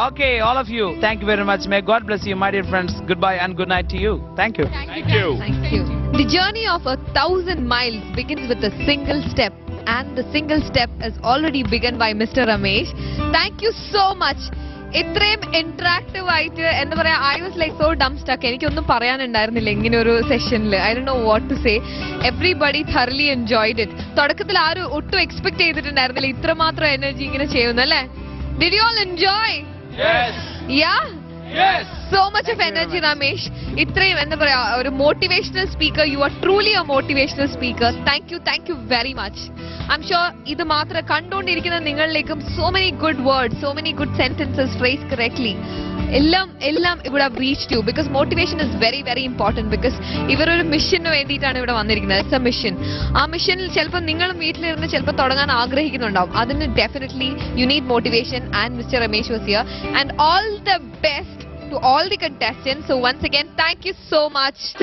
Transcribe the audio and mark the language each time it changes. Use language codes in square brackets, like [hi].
[en] Okay, all of you, thank you very much. May God bless you, my dear friends. Goodbye and good night to you. Thank you. Thank you. Thank you. The journey of 1,000 miles begins with a single step, and the single step is already begun by Mr. Ramesh. Thank you so much. [ml] ഇത്രയും interactive ആയിട്ട് എന്താ പറയാ, [en] I was like so dumb stuck. [ml] എനിക്കൊന്നും പറയാനുണ്ടായിരുന്നില്ല ഇങ്ങനെ ഒരു സെഷനിൽ. [en] I don't know what to say. Everybody thoroughly enjoyed it. [ml] തുടക്കത്തിൽ ആരും ഒട്ടും എക്സ്പെക്ട് ചെയ്തിട്ടുണ്ടായിരുന്നില്ല ഇത്രമാത്രം എനർജി ഇങ്ങനെ ചെയ്യുന്നു അല്ലേ? [en] Did you all enjoy? Yes. Yeah? Yes. So much of energy, Ramesh. [ml] ഇത്രയും എന്താ പറയാ, ഒരു motivational speaker. [en] You are truly a motivational speaker. Thank you very much. I'm sure [ml] ഇത് മാത്രം കണ്ടുകൊണ്ടിരിക്കുന്ന നിങ്ങളിലേക്കും [en] So many good words, so many good sentences phrase correctly എല്ലാം ഇവിടെ reached you. Because motivation is very very important. Because [ml] ഇവരൊരു മിഷന് വേണ്ടിയിട്ടാണ് ഇവിടെ വന്നിരിക്കുന്നത്. [en] It's a mission. [ml] ആ മിഷനിൽ ചിലപ്പോൾ നിങ്ങളും വീട്ടിലിരുന്ന് ചിലപ്പോൾ തുടങ്ങാൻ ആഗ്രഹിക്കുന്നുണ്ടാവും. [en] അതിന് definitely you need motivation, and mister Ramesh was here. And all the best to all the contestants. So once again, thank you so much.